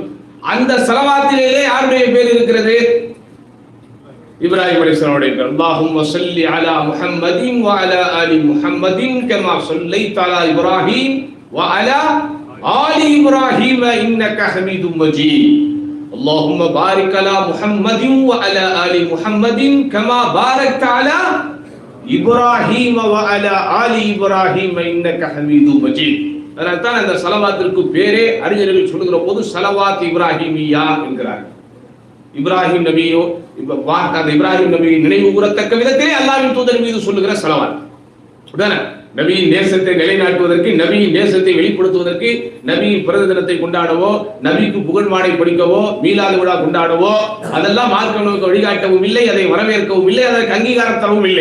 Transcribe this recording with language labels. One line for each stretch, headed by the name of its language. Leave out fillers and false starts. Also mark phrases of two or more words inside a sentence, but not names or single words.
Tamil: அந்த ஸலவாத்திலேயே யாருடைய பேர் இருக்கிறது? இப்ராஹிம் அலைஹிஸ்ஸலாமுடைய பேர்.
Arabic: اللهم صل على محمد وعلى آل محمد كما صليت على إبراهيم وعلى آل إبراهيم إنك حميد مجيد. اللهم بارك على محمد وعلى آل محمد كما باركت على إبراهيم وعلى آل إبراهيم إنك حميد مجيد.
Tamil: அதனால் தான் அந்த ஸலவாத்திற்கு பேரே அறிஞர்கள் சொல்லுகிற போது
Arabic: صلوات إبراهيمية
Tamil: என்கிறார். இப்ராஹிம் நபியோ அந்த இப்ராஹிம் நபியை நினைவு கூறத்தக்க விதத்திலே அல்லாஹ்வின் தூதர் மீது சொல்லுகிற ஸலவாத். நபியின் நேசத்தை நிலைநாட்டுவதற்கு, நபியின் நேசத்தை வெளிப்படுத்துவதற்கு, நபியின் பிறந்த தினத்தை கொண்டாடவோ, நபிக்கு புகழ் மாலை படிக்கவோ, மீலாது விழா கொண்டாடவோ அதெல்லாம் மார்க்க நமக்கு வழிகாட்டவும் இல்லை, அதை வரவேற்கவும் இல்லை, அதற்கு அங்கீகாரம் தரவும் இல்லை.